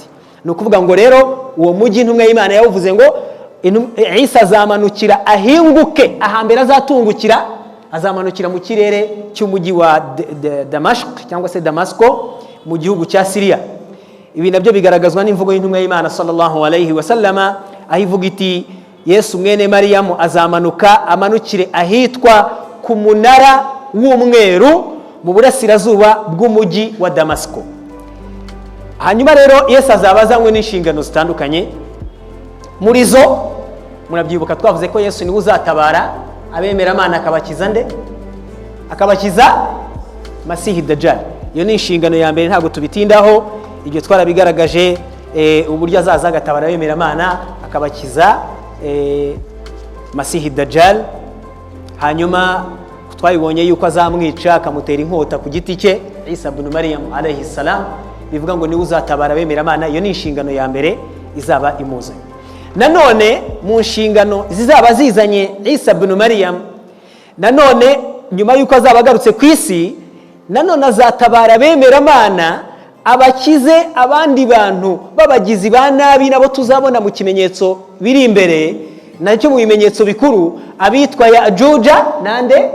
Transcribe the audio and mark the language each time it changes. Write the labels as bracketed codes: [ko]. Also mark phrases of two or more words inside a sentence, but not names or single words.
[rw] Ni ukuvuga ngo rero uwo mujyi intumwa y'Imana yavuze ngo Isa azamanukira ahinguke, ahambere azatungukira azamanukira mu kirere cy'umujyi wa Damashq cyangwa se Damasco mu gihugu cya Syria. Ibi nabyo bigaragazwa n'imvugo y'intumwa y'Imana [ar] صلى الله عليه وسلم, [rw] aho ivuga iti Yesu mwene Mariyamu azamanuka amanukire ahitwa ku munara w'umweru mu burasirazuba bw'umujyi wa Damasco. Hanyuma rero Yesu azaba azanywe n'inshingano zitandukanye. Muri zo murabyibuka twavuze ko Yesu niwe uzatabara abemera Imana akabakiza nde? Akabakiza Masihi Dajjal. Iyo ni inshingano ya mbere, ntabwo tubitindaho, ibyo twarabigaragaje uburyo azaza agatabara abemera Imana akabakiza Masihi Dajjal. Hanyuma twabibonye yuko azamwica akamutera inkota ku giti cye, [ar] عيسى ابن مريم عليه السلام, [rw] bivuga ngo niwe uzatabara abemera Imana. Iyo ni inshingano ya mbere izaba imuzanye. Nanone mu nshingano zizaba zizanye Isa ibn Maryam, nanone nyuma yuko azaba agarutse ku isi, nanone azatabara abemera Imana abakize abandi bantu babagizi ba nabi, nabo tuzabona mu kimenyetso biri imbere, nacyo mu bimenyetso bikuru, abitwa Yajuja nande.